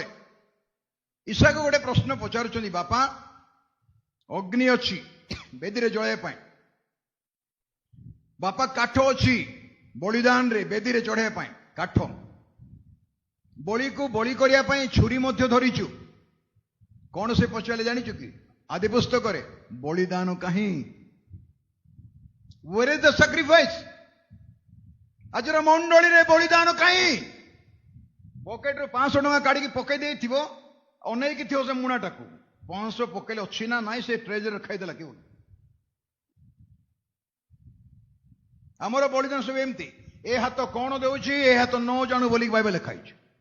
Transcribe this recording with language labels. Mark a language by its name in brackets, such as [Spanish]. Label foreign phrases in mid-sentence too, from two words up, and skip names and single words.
[Odia] ଇସାକ ଗୋଟେ ପ୍ରଶ୍ନ ପଚାରୁଛନ୍ତି, ବାପା ଅଗ୍ନି ଅଛି ବେଦୀରେ ଜଳାଇବା ପାଇଁ, ବାପା କାଠ ଅଛି ବଳିଦାନରେ ବେଦୀରେ ଚଢେଇବା ପାଇଁ, କାଠ ବଳିକୁ ବଳି କରିବା ପାଇଁ ଛୁରୀ ମଧ୍ୟ ଧରିଛୁ, କଣ ସେ ପଚାରିଲେ ଜାଣିଛୁ କି? ଆଦି ପୁସ୍ତକରେ ବଳିଦାନ କାହିଁ? [English] where is the sacrifice? [Odia] ଆଜିର ମଣ୍ଡଳୀରେ ବଳିଦାନ କାହିଁ? ପକେଟରୁ 500 ଟଙ୍କା କାଢିକି ପକେଇ ଦେଇଥିବ, ଅନେଇକି ଥିବ ସେ ମୁଣାଟାକୁ, 500 ପକେଇଲେ ଅଛି ନା ନାଇଁ ସେ ଟ୍ରେଜରରେ ଖାଇଦେଲା କେଉଁ। ଆମର ବଳିଦାନ ସବୁ ଏମିତି, ଏ ହାତ କଣ ଦେଉଛି ଏ ହାତ ନ ଜାଣୁ ବୋଲିକି ବାଇବେଲ ଲେଖା ହେଇଛି।